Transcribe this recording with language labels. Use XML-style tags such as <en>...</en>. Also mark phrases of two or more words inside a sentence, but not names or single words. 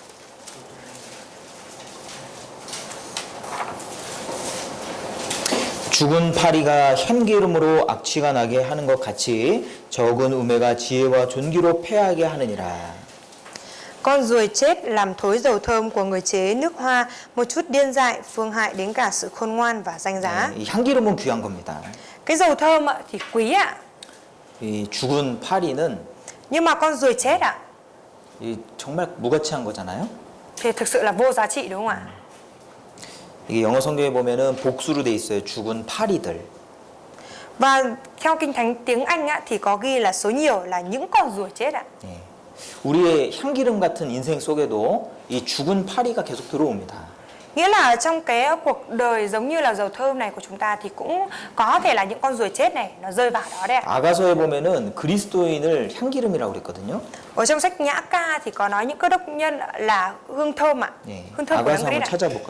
<ko>죽은 파리가 참기름으로 악취가 나게 하는 것 같이 적은 우매가 지혜와 존귀로 패하게 하느니라.</ko> <vi>Con ruồi chết làm thối dầu thơm của người chế nước hoa, một chút điên dại phương hại đến cả sự khôn ngoan và danh giá.</vi> <ko>이 향기름은 귀한 겁니다.</ko> <vi>Cái dầu thơm ạ thì quý ạ.</vi> <ko>이 죽은 파리는</ko> <vi>Nhưng mà con ruồi chết ạ</vi> <ko>이 정말 무가치한 거잖아요.</ko> <vi>thì thực sự là vô giá trị đúng không ạ?</vi> <ko>이게 영어 성경에 보면은 복수로 돼 있어요. 죽은 파리들.</ko> <vi>Và theo Kinh Thánh tiếng Anh á, thì có ghi là số nhiều là những con ruồi chết ạ.</vi> <ko>예. 우리의 향기름 같은 인생 속에도 이 죽은 파리가 계속 들어옵니다.</ko> <vi>Nghĩa là trong cái cuộc đời giống như là dầu thơm này của chúng ta thì cũng có thể là những con ruồi chết này nó rơi vào đó đấy ạ.</vi> <ko>아가서에 보면은 그리스도인을 향기름이라고 그랬거든요.</ko> <vi>Ở trong sách Nhã Ca thì có nói những cơ đốc nhân là hương thơm ạ.</vi> <ko>예.</ko> <vi>Hương thơm của</vi> <ko>아가서</ko> <vi>Đấng</vi> <ko>한번</ko> <vi>Christ ạ.</vi> <ko>찾아볼까요?</ko>